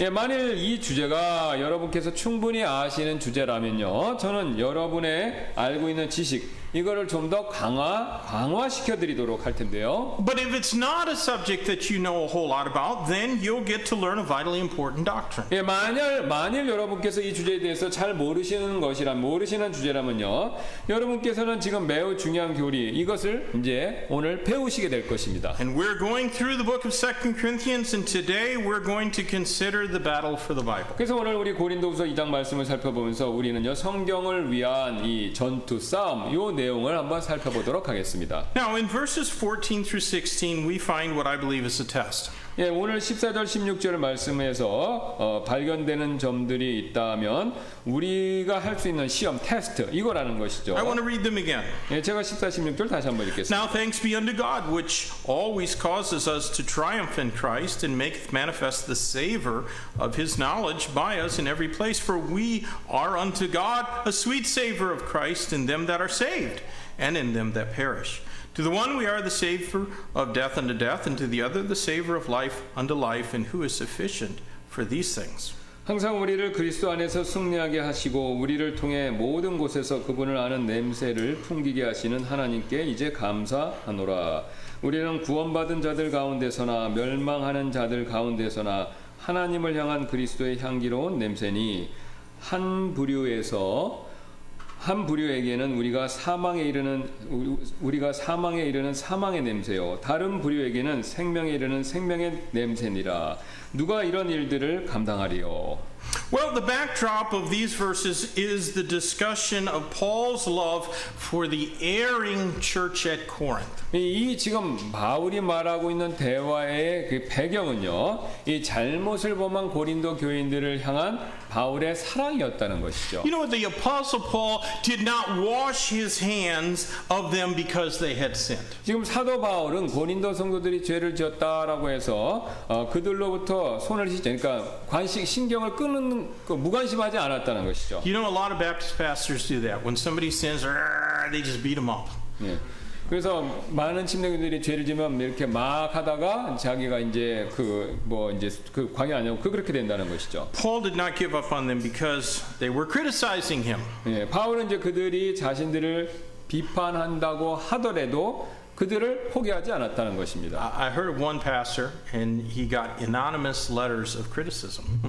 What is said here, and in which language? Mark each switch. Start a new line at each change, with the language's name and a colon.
Korean: 예, 만일 이 주제가 여러분께서 충분히 아시는 주제라면요 저는 여러분의 알고 있는 지식 이거를 좀 더 강화시켜 드리도록 할 텐데요.
English: But if it's not a subject that you know a whole lot about, then you'll get to learn a vitally important doctrine.
Korean: 예, 만일 여러분께서 이 주제에 대해서 잘 모르시는 주제라면요, 여러분께서는 지금 매우 중요한 교리 이것을 이제 오늘 배우시게 될 것입니다.
English: And we're going through the book of 2 Corinthians, and today we're going to consider the battle for the Bible.
Korean: 그래서 오늘 우리 고린도후서 2장 말씀을 살펴보면서 우리는요 성경을 위한 이 전투 싸움 요 내용을 한번 살펴보도록 하겠습니다.
English: Now, in verses 14 through 16, we find what I believe is a test.
Korean: 예, 오늘 14절 16절 말씀에서 발견되는 점들이 있다면 우리가 할 수 있는 시험 테스트 이거라는 것이죠.
English: I want to read them again.
Korean: 예, 제가 14, 16절 다시 한번 읽겠습니다.
English: Now thanks be unto God, which always causes us to triumph in Christ and maketh manifest the savor of his knowledge by us in every place. For we are unto God a sweet savor of Christ in them that are saved and in them that perish. To the one we are the savor of death unto death, and to the other the savor of life unto life, and who is sufficient for these things?
Korean: 항상 우리를 그리스도 안에서 승리하게 하시고 우리를 통해 모든 곳에서 그분을 아는 냄새를 풍기게 하시는 하나님께 이제 감사하노라. 우리는 구원받은 자들 가운데서나 멸망하는 자들 가운데서나 하나님을 향한 그리스도의 향기로운 냄새니 한 부류에게는 우리가 사망에 이르는 사망의 냄새요 다른 부류에게는 생명에 이르는 생명의 냄새니라. 누가 이런 일들을 감당하리요?
English: Well, the backdrop of these verses is the discussion of Paul's love for the erring church at Corinth.
Korean: 이 지금 바울이 말하고 있는 대화의 그 배경은요, 이 잘못을 범한 고린도 교인들을 향한 바울의 사랑이었다는 것이죠.
English: You know what? The Apostle Paul did not wash his hands of them because they had sinned.
Korean: 지금 사도 바울은 고린도 성도들이 죄를 지었다라고 해서 그들로부터 손을 씻지, 그러니까 신경을 끄는 무관심하지 않았다는 것이죠.
English: You know, a lot of Baptist pastors do that. When somebody sins, they just beat them up.
Korean: 예. 그래서 많은 침례교들이 죄를 지면 이렇게 막 하다가 자기가 이제 그 광야 아니고 그렇게 된다는 것이죠.
English: Paul did not give up on them because they were criticizing him.
Korean: 예, 바울은 이제 그들이 자신들을 비판한다고 하더라도 그들을 포기하지 않았다는 것입니다.
English: I heard of one pastor, and he got anonymous letters of criticism.